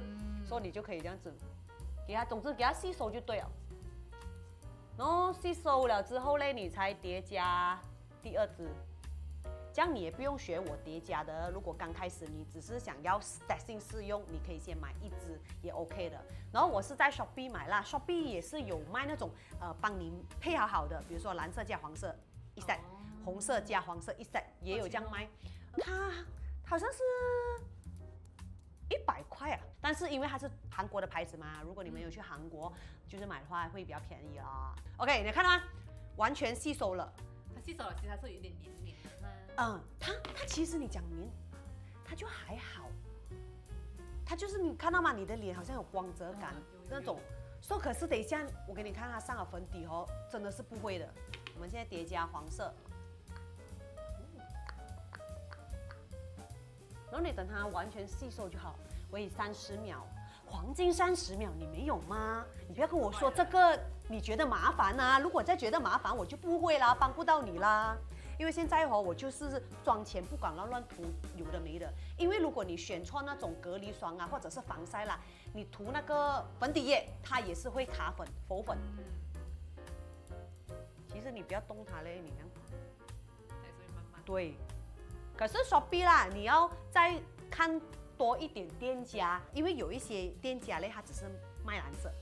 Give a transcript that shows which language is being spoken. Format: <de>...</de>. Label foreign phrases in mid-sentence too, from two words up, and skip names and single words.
<zh>所以你就可以這樣子，給它，總之給它吸收就對了。然後吸收了之後嘞，你才疊加第2支。這樣你也不用學我疊加的。如果剛開始你只是想要 testing 試用，你可以先買1支也 OK 的。然後我是在 Shopee 買啦 ，Shopee 也是有賣那種幫你配好的，比如說藍色加黃色1 set，紅色加黃色1 set，也有這樣賣。它好像是100塊啊，但是因為它是韓國的牌子嘛，如果你們有去韓國就是買的話会比較便宜啦。OK， 你看到嗎？完全吸收了。它吸收了，其實它是有點黏黏的。它其實你講黏，它就還好，它就是你看到嗎？你的臉好像有光澤感那種。可是等一下我給你看它上了粉底哦，真的是不會的。我們現在疊加黃色，然後你等它完全吸收就好，我以30秒，黃金30秒，你沒有嗎？你不要跟我說這個你覺得麻煩啊，如果再覺得麻煩，我就不會啦，幫不到你啦。因為現在我就是妝前不管亂塗有的沒的，因為如果你選錯那種隔離霜啊，或者是防曬啦，你塗那個粉底液，它也是會卡粉、浮粉。其實你不要動它嘞，你看。慢慢。對。可是 Shopee 啦，你要再看多一點店家，因為有一些店家嘞，它只是賣藍色。</zh>